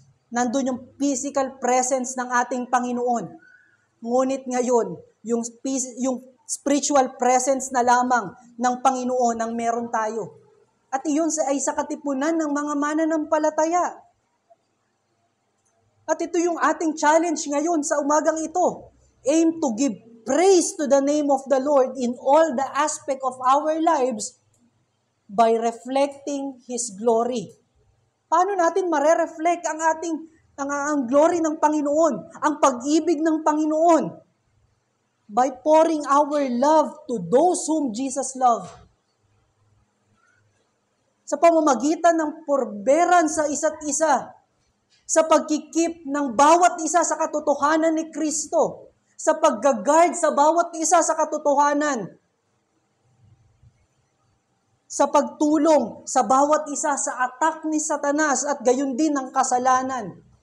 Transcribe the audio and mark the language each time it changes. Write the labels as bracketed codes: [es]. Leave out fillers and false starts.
[tl] Nandun yung physical presence ng ating Panginoon. Ngunit ngayon, yung spiritual presence na lamang ng Panginoon ang meron tayo. At iyon ay sa katipunan ng mga mananampalataya. At ito yung ating challenge ngayon sa umagang ito. [en] Aim to give praise to the name of the Lord in all the aspect of our lives by reflecting His glory. [tl] Paano natin mare-reflect ang glory ng Panginoon, ang pag-ibig ng Panginoon? [en] By pouring our love to those whom Jesus loved. [tl] Sa pamamagitan ng forbearan sa isa't isa, sa pagkikip ng bawat isa sa katotohanan ni Kristo, sa paggaguard sa bawat isa sa katotohanan, sa pagtulong sa bawat isa sa attack ni Satanas at gayon din ng kasalanan.